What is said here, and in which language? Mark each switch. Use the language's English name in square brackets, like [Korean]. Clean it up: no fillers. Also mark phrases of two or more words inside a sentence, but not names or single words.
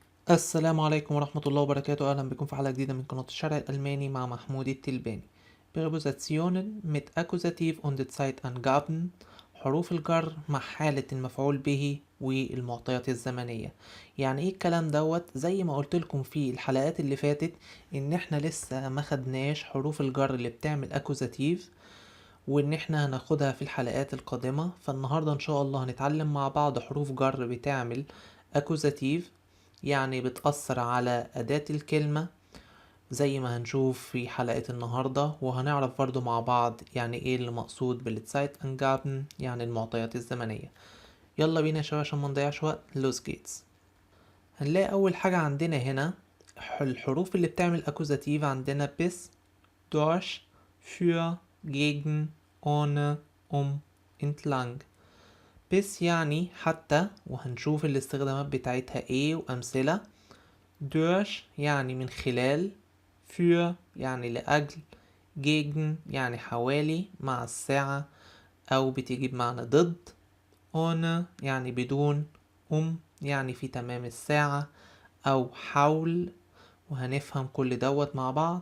[Arabic] السلام عليكم ورحمة الله وبركاته. أهلا بكم في حلقة جديدة من قناة الشرع الألماني مع محمود التلباني. [German] Präpositionen mit Akkusativ und Zeitangaben، [Arabic] حروف الجر مع حالة المفعول به والمعطيات الزمنية. يعني ايه الكلام دوت؟ زي ما قلت لكم في الحلقات اللي فاتت ان احنا لسه ما خدناش حروف الجر اللي بتعمل اكوزاتيف، وان احنا هناخدها في الحلقات القادمة. فالنهاردة ان شاء الله هنتعلم مع بعض حروف جر بتعمل اكوزاتيف، يعني بتأثر على أداة الكلمة زي ما هنشوف في حلقة النهاردة. وهنعرف برضو مع بعض يعني ايه اللي مقصود بالزيتانجابن، يعني المعطيات الزمنية. يلا بينا يا شباب عشان منضيعش وقت. [German] Los geht's. [Arabic] هنلاقي أول حاجة عندنا هنا الحروف اللي بتعمل أكوزاتيف. عندنا [German] bis، durch، für، gegen، ohne، entlang. [Arabic] bis يعني حتى، وهنشوف الاستخدامات بتاعتها ايه وأمثلة. durch يعني من خلال، für يعني لأجل، gegen يعني حوالي مع الساعة أو بتيجي بمعنى ضد، ohne يعني بدون، يعني في تمام الساعة أو حول، وهنفهم كل دوت مع بعض.